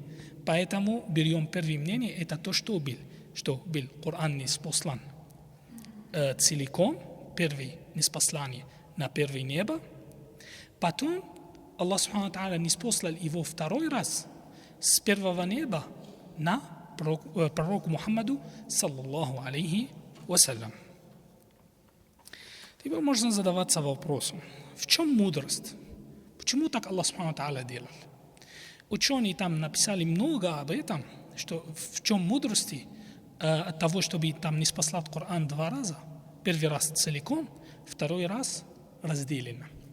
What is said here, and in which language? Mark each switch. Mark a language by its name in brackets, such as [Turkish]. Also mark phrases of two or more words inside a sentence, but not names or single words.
[Russian] Поэтому берем первое мнение, это то, что был Коран ниспослан целиком, первое ниспослание на первое небо. Потом Аллах [Arabic] سبحانه تعالى [Russian] ниспослал его второй раз с первого неба на пророку Мухаммаду [Arabic] صلى الله عليه وسلم. [Russian] Теперь можно задаваться вопросом, в чем мудрость? Почему так Аллах [Arabic] سبحانه تعالى [Russian] делал? Ученые там написали много об этом, что в чем мудрости от того, чтобы там ниспослать Коран два раза. Первый раз целиком, второй раз разделенно.